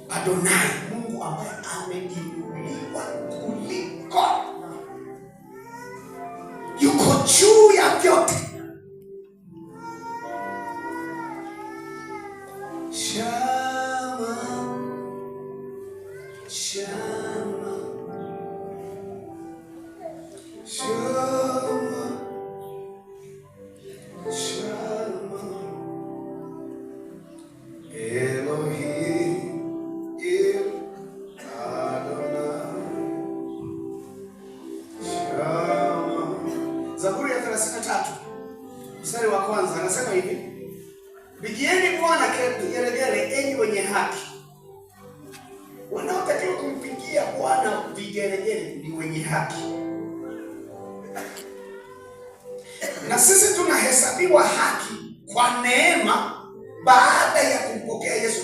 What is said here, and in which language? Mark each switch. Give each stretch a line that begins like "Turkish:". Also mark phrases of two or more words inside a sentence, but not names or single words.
Swahili: Adonai, Mungu ambaye ameinuliwa kuliko, yuko juu ya vyote.
Hebrew: שמע, שמע, שמע, שמע, אלוהים אדוני. Shama.
Swahili: Zaburi ya 33 mstari wa kwanza anasema hivi: Pigieni Bwana vigelegele, enyi wenye haki. Wanaotakiwa kumpigia Bwana vigelegele ni wenye haki. Na sisi tunahesabiwa haki kwa neema baada ya kumpokea Yesu.